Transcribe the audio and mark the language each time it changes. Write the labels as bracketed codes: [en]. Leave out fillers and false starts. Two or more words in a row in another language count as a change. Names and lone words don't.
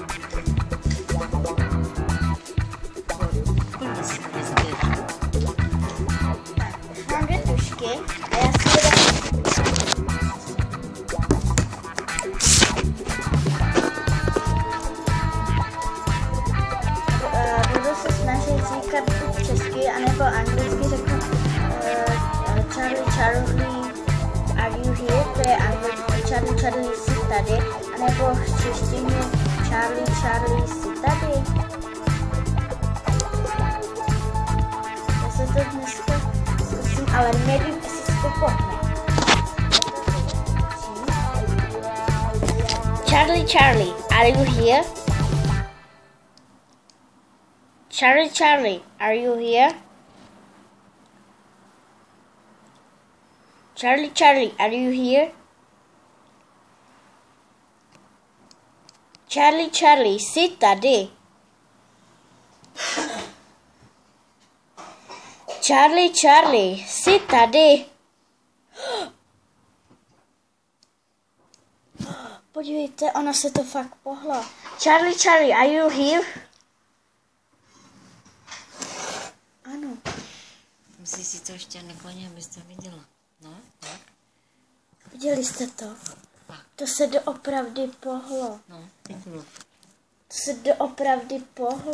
[cs] Mám 2 tušky a já si budu se snažit říkat buď česky, anebo anglicky, řeknu Charlie, [en] are you here? [cs] To je anglicky, Charlie, jsi tady, anebo v češtině Charlie, jsi tady. Já se to dneska zkusím, ale nevím, jestli si to pohne. [en] Charlie, are you here? Charlie, are you here? Charlie, are you here? [cs] Charlie, jsi tady. Charlie, jsi tady. Podívejte, ono se to fakt pohlo. [en] Charlie, are you here? [cs] Ano. Musíš si to ještě nakloně, abys to viděla. No, tak. Viděli jste to? To se doopravdy pohlo. No, teď mluv. To se doopravdy pohlo.